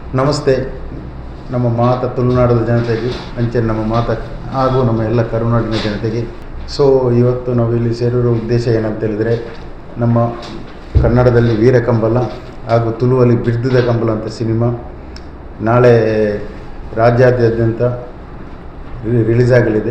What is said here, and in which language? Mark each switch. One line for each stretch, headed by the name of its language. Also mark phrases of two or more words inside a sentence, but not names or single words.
Kannada: ನಮಸ್ತೆ. ನಮ್ಮ ಮಾತ ತುಳುನಾಡದ ಜನತೆಗೆ, ಅಂಚೆ ನಮ್ಮ ಮಾತ ಹಾಗೂ ನಮ್ಮ ಎಲ್ಲ ಕರುನಾಡಿನ ಜನತೆಗೆ. ಸೊ ಇವತ್ತು ನಾವು ಇಲ್ಲಿ ಸೇರಿರೋ ಉದ್ದೇಶ ಏನಂತೇಳಿದರೆ, ನಮ್ಮ ಕನ್ನಡದಲ್ಲಿ ವೀರಕಂಬಲ ಹಾಗೂ ತುಳುವಲ್ಲಿ ಬಿಡ್ದಿದ ಕಂಬಳ ಅಂತ ಸಿನಿಮಾ ನಾಳೆ ರಾಜ್ಯಾದ್ಯಂತ ರಿಲೀಸ್ ಆಗಲಿದೆ.